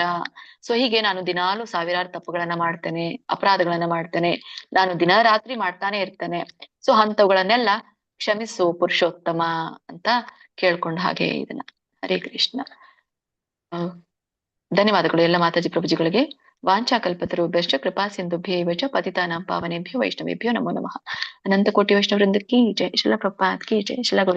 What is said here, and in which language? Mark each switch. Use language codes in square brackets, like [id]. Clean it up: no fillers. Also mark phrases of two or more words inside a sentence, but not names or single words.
[kn] ಸೊ ಹೀಗೆ ನಾನು ದಿನಾಲು ಸಾವಿರಾರು ತಪ್ಪುಗಳನ್ನ ಮಾಡ್ತೇನೆ, ಅಪರಾಧಗಳನ್ನ ಮಾಡ್ತೇನೆ, ನಾನು ದಿನ ರಾತ್ರಿ ಮಾಡ್ತಾನೆ ಇರ್ತೇನೆ. ಸೊ ಅಂತವುಗಳನ್ನೆಲ್ಲ ಕ್ಷಮಿಸು ಪುರುಷೋತ್ತಮ ಅಂತ ಕೇಳ್ಕೊಂಡ ಹಾಗೆ ಇದನ್ನ. ಹರೇ ಕೃಷ್ಣ. ಧನ್ಯವಾದಗಳು ಎಲ್ಲ ಮಾತಾಜಿ ಪ್ರಭುಜಿಗಳಿಗೆ. [sa] ವಾಂಛಾಕಲ್ಪತರುಭ್ಯಶ್ಚ ಕೃಪಾ ಸಿಂಧುಭ್ಯೈವ ಚ ಪತಿತಾನಾಂ ಪಾವನೇಭ್ಯೋ ವೈಷ್ಣವೇಭ್ಯೋ ನಮೋ ನಮಃ. [hi] अनंत कोटि वैष्णव वृंद की जय. श्रील प्रभुपाद की जय. श्रील